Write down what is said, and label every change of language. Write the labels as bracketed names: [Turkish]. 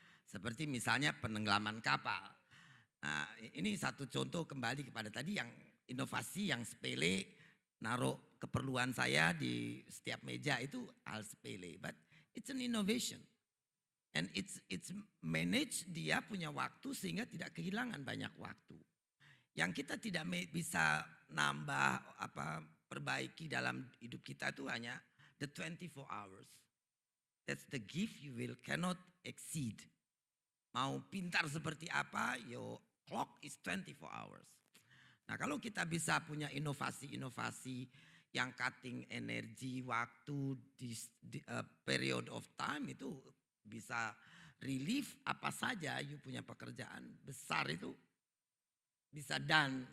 [Indonesian] Seperti misalnya penenggelaman kapal. Nah, ini satu contoh kembali kepada tadi yang inovasi yang sepele, naruh keperluan saya di setiap meja itu hal sepele, [English] but it's an innovation. And it's manage, [Indonesian] dia punya waktu sehingga tidak kehilangan banyak waktu. Yang kita tidak bisa nambah perbaiki dalam hidup kita itu hanya [English] the 24 hours. That's the gift you cannot exceed. [Indonesian] Mau pintar seperti apa, [English] your clock is 24 hours. [Indonesian] Nah kalau kita bisa punya inovasi-inovasi yang cutting energi, waktu, [English] period of time [Indonesian] itu bisa relief apa saja you punya pekerjaan besar itu bisa done.